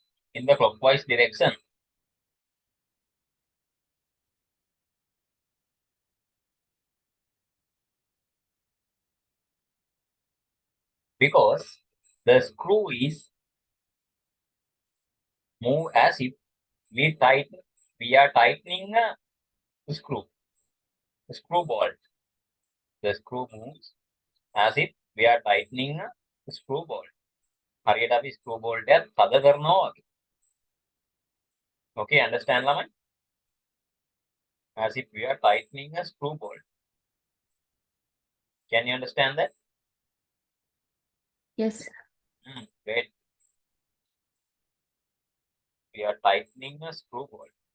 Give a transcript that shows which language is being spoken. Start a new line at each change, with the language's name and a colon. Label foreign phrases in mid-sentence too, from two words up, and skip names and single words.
English: Because the screw is move as if we are tightening a screw bolt. The screw moves as if we are tightening a screw bolt.
Sinhala: හරියට අපි
English: screw bolt
Sinhala: එකක් තද කරනවා වගේ.
English: Okay, understand ළමයි? As if we are tightening a screw bolt. Can you understand that? Yes. Great. We are tightening a screw bolt.